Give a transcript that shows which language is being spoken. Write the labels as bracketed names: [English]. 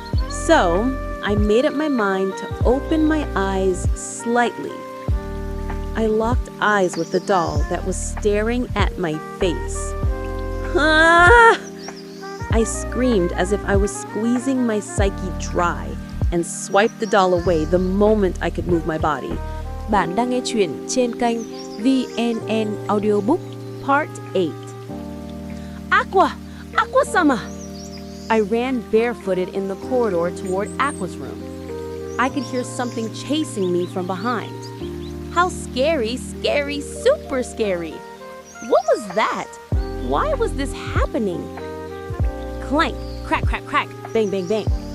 [English] So, I made up my mind to open my eyes slightly. I locked eyes with the doll that was staring at my face. Ah! I screamed as if I was squeezing my psyche dry and swiped the doll away the moment I could move my body. [Vietnamese] Bạn đang nghe chuyện trên kênh Vnn Audiobook Part 8. [English] Aqua! Aqua-sama! I ran barefooted in the corridor toward Aqua's room. I could hear something chasing me from behind. How scary, scary, super scary! What was that? Why was this happening? Clank, crack, crack, crack, bang, bang, bang.